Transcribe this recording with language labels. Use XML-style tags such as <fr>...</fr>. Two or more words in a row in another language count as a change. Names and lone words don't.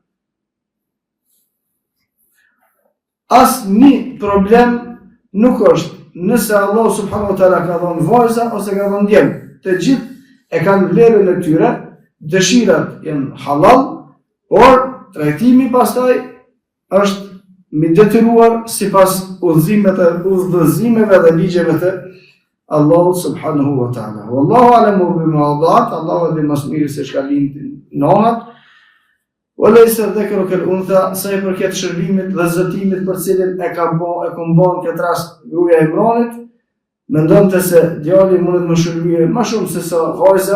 <sq>Asnjë problem nuk është nëse Allahu</sq> <ar>سبحانه وتعالى</ar> <sq>ka dhënë vajza ose ka dhënë djem. Të gjithë e kanë vlerën e tyre, dëshirat janë halal, por trajtimi pastaj është mi detyruar sipas udhëzimeve dhe ligjeve të Allahu</sq> <ar>سبحانه وتعالى. والله أعلم بما وضعت,</ar> <sq>Allahu dhe më së miri se çka lind nonat.</sq> <ar>وليس الذكر كالأنثى,</ar> <sq>sa i përket shërbimit dhe zotimit për cilin e ka bën këtë rast gruaja e Imranit, mendonte se djali mundet më shërbye më shumë se sa vajza.</sq>